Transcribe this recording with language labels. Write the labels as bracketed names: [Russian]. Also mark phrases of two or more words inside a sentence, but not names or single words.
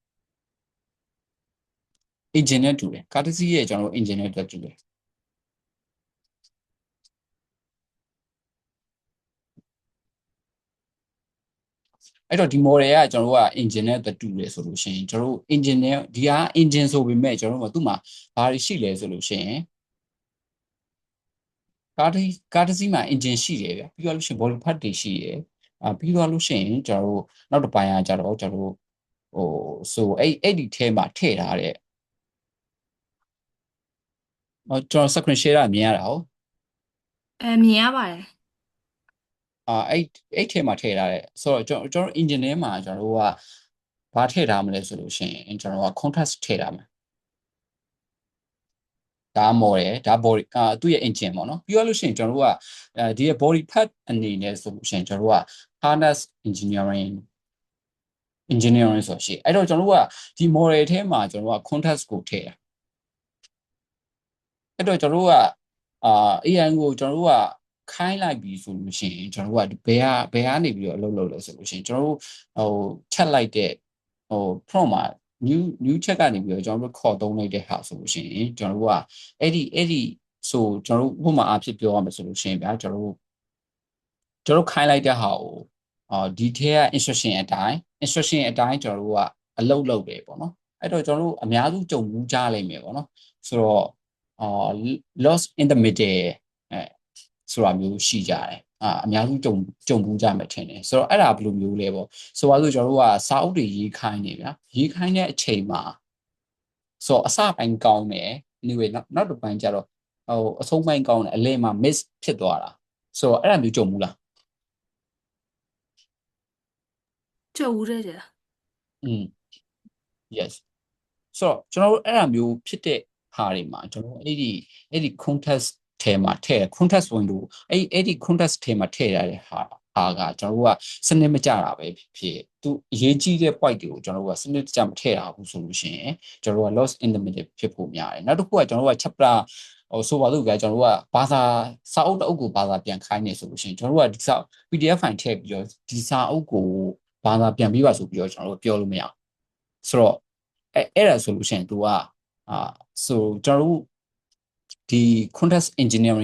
[Burmese] engine နဲ့တူတယ်ကားတစ်စီးရဲ့ကျွန်တော်တို့ engine နဲ့တူတယ်အဲ့တော့ဒီ model ကကျွန်တော်တို့က engine နဲ့တူတယ်ဆိုလို့ရှိရင်ကျွန်တော်တို့ engine နဲ့ဒီက engine ဆိုပေမဲ့ကျွန်တော်တို့ကသူ့မှာဘာတွေရှိလဲဆိုလို့ရှိရင် ကားတစ်စီးမှာ engine ရှိတယ်ဗျပြီးတော့လို့ရှိရင် [English] body part [Burmese] တွေရှိတယ်ပြီးတော့လို့ရှိရင်ကျွန်တော်တို့နောက်တစ်ပိုင်းကကြတော့ကျွန်တော်တို့ဆိုအဲ့ဒီထဲမှာထည့်ထားတဲ့ကျွန်တော် [English] screen share [Burmese] မြင်ရတာဟုတ် မြင်ရပါတယ် အဲ့ထဲမှာထည့်ထားတဲ့ဆိုတော့ကျွန်တော် engine ထဲမှာကျွန်တော်တို့ကဘာထည့်ထားမလဲဆိုလို့ရှိရင်ကျွန်တော်က contrast ထည့်ထားမှာဒါမော်တယ်ဒါ body သူ့ရဲ့ engine ပေါ့နော်ပြီးတော့လို့ရှိရင်ကျွန်တော်တို့ကဒီရဲ့ [English] body part [Burmese] အနေနဲ့ဆိုလို့ရှိရင်ကျွန်တော်တို့က [English] harness engineering [Burmese] ဆိုရှိအဲ့တော့ကျွန်တော်တို့ကဒီ model ထဲမှာကျွန်တော်တို့က context ကိုထည့်တာ အဲ့တော့ကျွန်တော်တို့ကAI ကိုကျွန်တော်တို့ကခိုင်းလိုက်ပြီဆိုလို့ရှိရင်ကျွန်တော်တို့ကဘယ်ကနေပြီးတော့အလုပ်လုပ် လဲဆိုလို့ရှိရင်ကျွန်တော်တို့ချက်လိုက်တဲ့prompt မှာ [English] new check [Burmese] ကနေပြီးတော့ကျွန်တော်တို့ခေါ်သုံးလိုက်တဲ့ဟာဆိုလို့ရှိရင်ကျွန်တော်တို့ကအဲ့ဒီဆိုကျွန်တော်တို့ဥပမာအဖြစ်ပြောရမယ်ဆိုလို့ရှိရင်ဗျာကျွန်တော်တို့ခိုင်းလိုက်တဲ့ဟာကိုဒီထဲက instruction အတိုင်းကျွန်တော်တို့ကအလုပ်လုပ်တယ်ပေါ့နော်အဲ့တော့ကျွန်တော်တို့အများစုကြုံမှုကြားလိမ့်မယ်ပေါ့နော်ဆိုတော့ [English] lost in the middle [Burmese] ဆိုတာမျိုးရှိကြတယ်အများစုကြုံဘူးကြမယ်ထင်တယ်ဆိုတော့အဲ့ဒါဘယ်လိုမျိုးလဲပေါ့ဆိုတော့ကျွန်တော်တို့ကစာအုပ်တွေရေးခိုင်းနေဗျာရေးခိုင်းတဲ့အချိန်မှာဆိုတော့အစပိုင်းကောင်းတယ် anyway နောက်တစ်ပိုင်းကျတော့အဆုံးပိုင်းကောင်းတယ်အလယ်မှာ miss ဖြစ်သွားတာဆိုတော့အဲ့ဒါမျိုးကြုံဘူးလား ကြုံဦးတဲ့ကြာ yes ဆိုတော့ကျွန်တော်တို့အဲ့ဒါမျိုးဖြစ်တဲ့ဟာတွေမှာကျွန်တော်အဲ့ဒီ context ထဲမှာထည့် [English] context window [Burmese] အဲ့ဒီ context ထဲမှာထည့်ရတဲ့ဟာကကျွန်တော်တို့ကစနစ်မကျတာပဲဖြစ်သူအရေးကြီးတဲ့ point တွေကိုကျွန်တော်တို့ကစနစ်တကျမထည့်ရဘူးဆိုလို့ ရှိရင်ကျွန်တော်တို့က [English] lost in the middle [Burmese] ဖြစ်ဖို့များတယ်နောက်တစ်ခုကကျွန်တော်တို့က chapter ဆိုပါလို့ကြာကျွန်တော်တို့ကဘာသာစာအုပ်တစ်အုပ်ကိုဘာသာပြန်ခိုင်းနေဆိုလို့ရှိရင်ကျွန်တော်တို့ကဒီစာ [English] PDF file [Burmese] ထည့်ပြီးတော့ ဒီစာအုပ်ကိုဘာသာပြန်ပြီးပါဆိုပြီးတော့ကျွန်တော်တို့ပြောလို့မရဘူးဆိုတော့အဲ့ဒါဆိုလို့ရှိရင် तू ကဆိုကျွန်တော်တို့ဒီ [English] context engineering